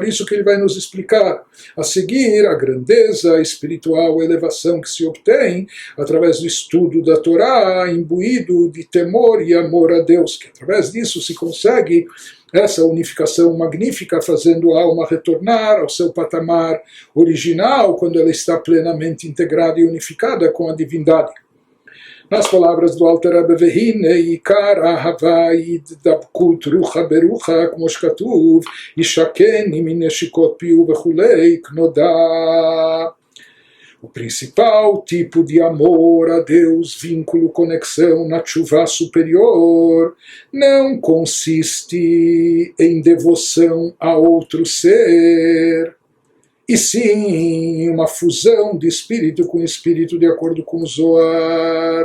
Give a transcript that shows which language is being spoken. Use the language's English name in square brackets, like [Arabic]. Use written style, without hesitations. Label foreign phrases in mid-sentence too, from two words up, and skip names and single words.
[Portuguese] Isso que ele vai nos explicar a seguir, a grandeza espiritual, a elevação que se obtém através do estudo da Torá, imbuído de temor e amor a Deus, que através disso se consegue essa unificação magnífica, fazendo a alma retornar ao seu patamar original, quando ela está plenamente integrada e unificada com a divindade. Nas palavras do [Hebrew] Alter Rebbe, והנה עיקר אהבה ודבקות רוחא ברוחא, como שכתוב, ישקן מן נשיקות פיו וכולי כנודע. [Portuguese] O principal tipo de amor a Deus, vínculo, conexão na tshuva superior, não consiste em devoção a outro ser, e sim uma fusão de espírito com espírito, de acordo com o Zohar.